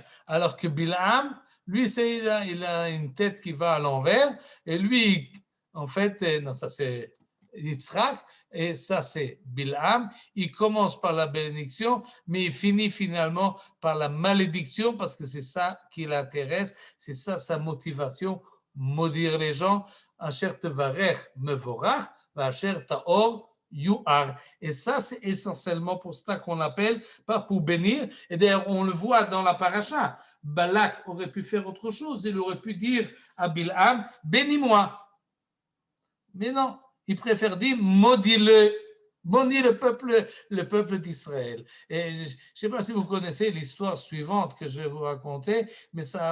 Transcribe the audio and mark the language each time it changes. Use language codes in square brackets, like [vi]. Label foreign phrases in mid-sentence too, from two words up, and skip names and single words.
[fr] Alors que Bilham, lui, il a une tête qui va à l'envers, et lui, en fait, non, ça c'est Yitzhak, et ça c'est Bilham. Il commence par la bénédiction, mais il finit finalement par la malédiction, parce que c'est ça qui l'intéresse, c'est ça sa motivation, maudire les gens. [he] אשר תברך מבורך, אשר תאור יואר. [fr] Et ça, c'est essentiellement pour ça qu'on appelle, pas pour bénir. Et d'ailleurs, on le voit dans la paracha. Balak aurait pu faire autre chose. Il aurait pu dire à Bilham, bénis-moi. Mais non, il préfère dire, maudis-le. Maudis le peuple d'Israël. Et je ne sais pas si vous connaissez l'histoire suivante que je vais vous raconter, mais ça a